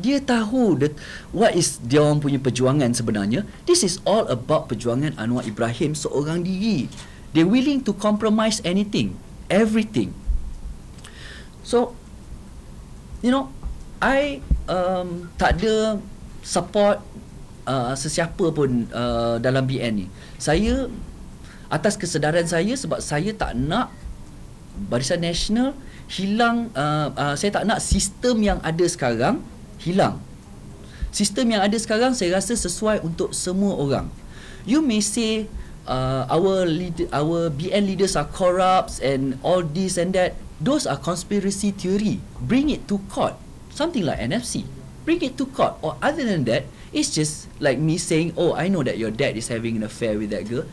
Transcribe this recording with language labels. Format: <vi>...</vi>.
<ms>Dia tahu</ms> <en>what is</en> <ms>dia orang punya perjuangan sebenarnya.</ms> <en>This is all about</en> <ms>perjuangan</ms> <en>Anwar Ibrahim</en> <ms>seorang diri.</ms> <en>They're willing to compromise anything, everything. So, you know, I</en> <ms>tak ada support sesiapa pun dalam BN ni. Saya atas kesedaran saya, sebab saya tak nak Barisan Nasional hilang, saya tak nak sistem yang ada sekarang hilang. Sistem yang ada sekarang saya rasa sesuai untuk semua orang.</ms> <en>You may say our BN leaders are corrupt and all this and that. Those are conspiracy theory. Bring it to court. Something like NFC. Bring it to court. Or other than that, it's just like me saying, oh, I know that your dad is having an affair with that girl.</en>